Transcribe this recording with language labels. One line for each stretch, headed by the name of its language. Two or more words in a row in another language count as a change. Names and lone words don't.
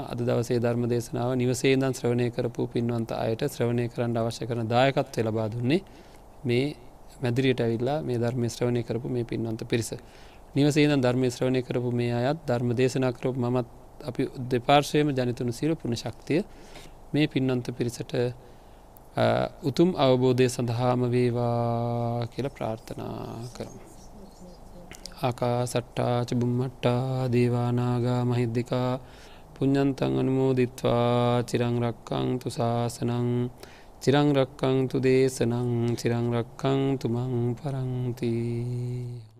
Sinhala: අද දවසේ ධර්ම දේශනාව නිවසේ ඉඳන් ශ්‍රවණය කරපු පින්වන්ත අයට ශ්‍රවණය කරන්න අවශ්‍ය කරන දායකත්වය ලබා දුන්නේ මේ මැදිරියට ඇවිල්ලා මේ ධර්මයේ ශ්‍රවණය කරපු මේ පින්වන්ත පිරිස. නිවසේ ඉඳන් ධර්මයේ ශ්‍රවණය කරපු මේ අයත් ධර්ම දේශනා කරපු මමත් අපි දෙපාර්ශ්වයේම ජනිතුණු සියලු පුණ්‍ය ශක්තිය මේ පින්වන්ත පිරිසට උතුම් අවබෝධය සඳහාම වේවා කියලා ප්‍රාර්ථනා කරමු.
Pali: ආකාසට්ටා චුම්මට්ටා දේවානාගා මහිද්దికා පුඤ්ඤන්තං අනුමෝදිත්වා චිරං රක්ඛන්තු ශාසනං චිරං රක්ඛන්තු දේශනං චිරං රක්ඛන්තු මං පරන්ති.